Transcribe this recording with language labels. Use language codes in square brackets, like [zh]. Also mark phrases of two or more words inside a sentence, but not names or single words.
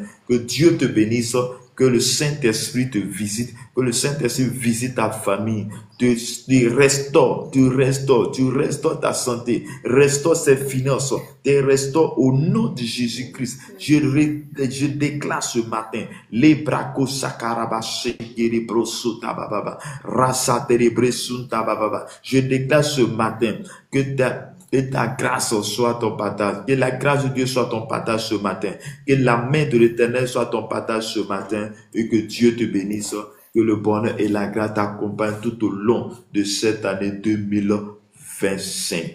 [fr] Que Dieu te bénisse, que le Saint-Esprit te visite, que le Saint-Esprit visite ta famille, tu restaure ta santé, restaure ses finances, te restaure au nom de Jésus-Christ. Je déclare ce matin, les bracos sakaraba shekere brosota bababa, rasa terebresunta bababa. Je déclare ce matin que ta grâce soit ton partage. Que la grâce de Dieu soit ton partage ce matin. Que la main de l'Éternel soit ton partage ce matin. Et que Dieu te bénisse. Que le bonheur et la grâce t'accompagnent tout au long de cette année 2025.